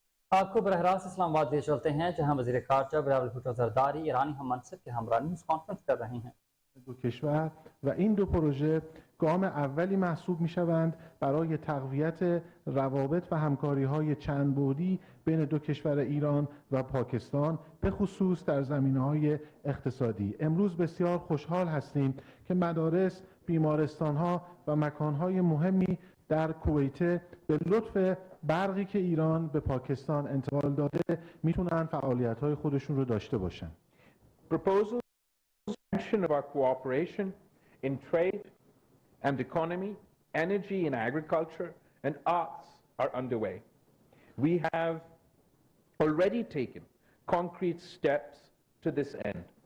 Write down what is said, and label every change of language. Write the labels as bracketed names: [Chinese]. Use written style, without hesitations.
[Urdu] آپ کو براہ راست اسلام آباد لے چلتے ہیں جہاں وزیر خارجہ بلاول بھٹو زرداری ایرانی ہم منصب کے ہمراہ نیوز کانفرنس کر رہے ہیں. [Persian] دو کشور و این دو پروژه گام اولی محسوب می‌شوند برای تقویت روابط و همکاری‌های چند بعدی بین دو کشور ایران و پاکستان به خصوص در زمینه‌های اقتصادی. امروز بسیار خوشحال هستیم که مدارس، بیمارستان‌ها و مکان‌های مهمی در کویت به لطف برقی که ایران به پاکستان انتقال داده میتونن فعالیت‌های خودشون رو داشته باشن. [English] Of our cooperation in trade and economy, energy and agriculture, and arts are underway. We have already taken concrete steps to this end.